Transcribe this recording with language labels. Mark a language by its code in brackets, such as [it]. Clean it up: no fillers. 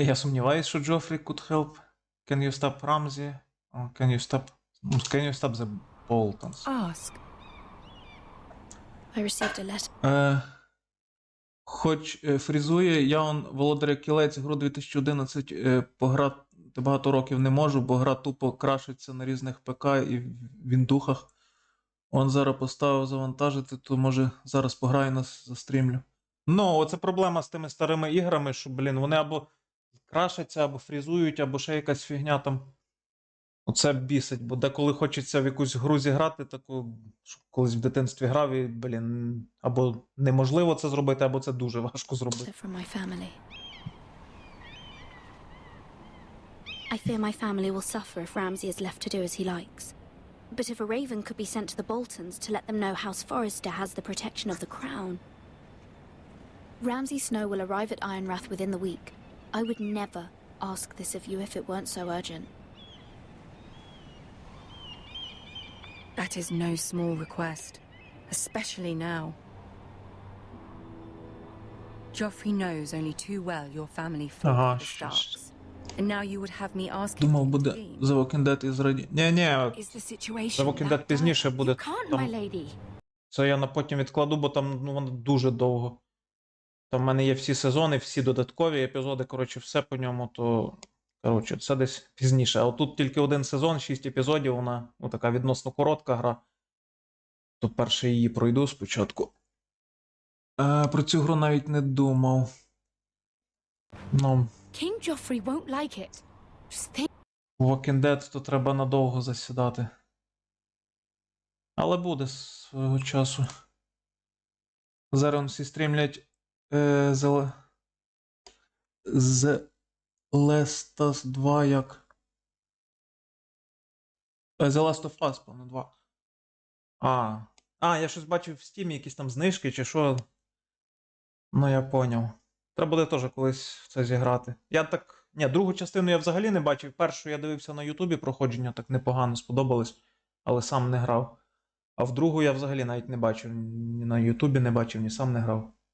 [uk] Я сумніваюсь, що [en] Joffrey could help. Can you stop Ramsay? Can you stop the Boltons? Ask. I received a letter. [uk] Хоч фрізує, я Володаря Кілець, гру 2011 пограти багато років не можу, бо гра тупо крашиться на різних ПК і в віндухах. Он зараз поставив завантажити, то може зараз пограю нас застрімлю. Ну, оце проблема з тими старими іграми, що, блін, вони або крашаться, або фрізують, або ще якась фігня там. Оце бісить, бо деколи хочеться в якусь гру зіграти, таку, що колись в дитинстві грав і, блін, або неможливо це зробити, або це дуже важко зробити. [en] I fear my family will suffer if Ramsay is left to do as he likes. But if a raven could be sent to the Boltons to let them know House Forrester has the protection of the crown. Ramsay Snow will arrive at Ironrath within the week. I would never ask this of you if it weren't so urgent. That is no small request, especially now. Joffrey knows only too well your family fought for the Starks. And now you would have me ask you. [uk] Думав, буде The Walking Dead із раді... Ні, The Walking Dead пізніше буде. Це я на потім відкладу, бо там, ну, воно дуже довго. Там в мене є всі сезони, всі додаткові епізоди, коротше, все по ньому, то... Коротше, це десь пізніше. А отут тільки один сезон, 6 епізодів, вона, ну, така відносно коротка гра. То перше її пройду спочатку. Про цю гру навіть не думав. Ну... [en] King Joffrey won't like it. Just think. [uk] Walking Dead то треба надовго засідати. Але буде свого часу. Зараз всі стрімлять The Last of Us 2 як. The Last of Us, певно, 2. Я щось бачив в Steam, якісь там знижки чи що. Ну, я поняв. Треба буде теж колись в це зіграти. Я так... Ні, другу частину я взагалі не бачив. Першу я дивився на Ютубі проходження, так непогано сподобалось, але сам не грав. А в другу я взагалі навіть не бачив. Ні на Ютубі не бачив, ні сам не грав.